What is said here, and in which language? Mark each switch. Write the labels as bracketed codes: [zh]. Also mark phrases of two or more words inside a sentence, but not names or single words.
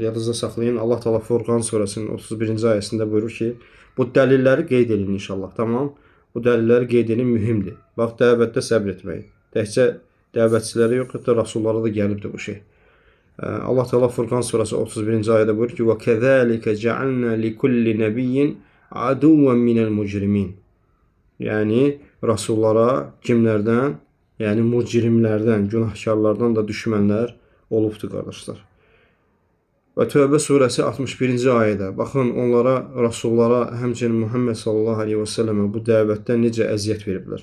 [az] Yadınızda saxlayın, Allah Teala Furqan surəsinin 31-ci ayəsində buyurur ki, bu dəlilləri qeyd edin inşallah, tamam? Bu dəlilləri qeyd edin, mühümdür. Bax, dəvətdə səbr etmək. Təkcə dəvətçilərə yox, hətta rasullara da gəlibdir bu şey. Allah Teala Furqan surəsi 31-ci ayədə buyurur ki, [ar] وَكَذَٰلِكَ جَعَلْنَا لِكُلِّ نَبِيٍّ عَدُوًّا مِنَ الْمُجْرِمِينَ. [az] Yəni, rasullara kimlərdən? Yəni, mücrimlərdən, günahkarlardan da düşmənlər olubdur, qardaşlar. Və Tövbə surəsi 61-ci ayədə, baxın onlara, Rasullara, həmçinin Muhammed [ar] صلى الله عليه وسلم [az] bu dəvətdə necə əziyyət veriblər.